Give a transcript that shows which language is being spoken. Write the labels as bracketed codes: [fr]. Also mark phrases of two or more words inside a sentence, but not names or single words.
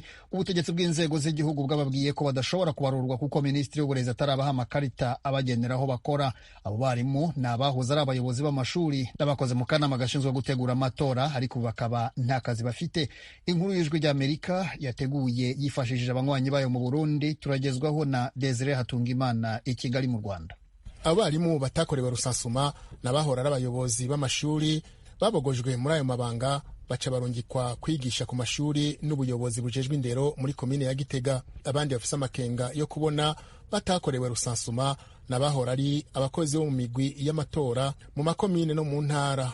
[rn] Ubutegetsi bw'inzego z'igihugu bwababwiye ko badashobora kubarurwa kuko minisitiri w'uburezi atarabaha amakarita abagenera aho bakora. Abo barimu ni abahoze ari abayobozi b'amashuri n'abakoze mu kanama gashinzwe gutegura amatora, ariko bakaba nta kazi bafite. Inkuru y'Ijwi ry'Amerika yateguye yifashishije abanywanyi bayo mu Burundi, turagezwaho na Desire Hatungimana i Kigali mu Rwanda. Abarimu batakorewe rusasuma n'abahora ari abayobozi b'amashuri babogojwe muri ayo mabanga baca barungikwa kwigisha ku mashuri n'ubuyobozi bujejwe indero muri komine ya Gitega. Abandi bafise amakenga yo kubona batakorewe rusasuma n'abahora ari abakozi bo mu migwi y'amatora mu makomine no mu ntara.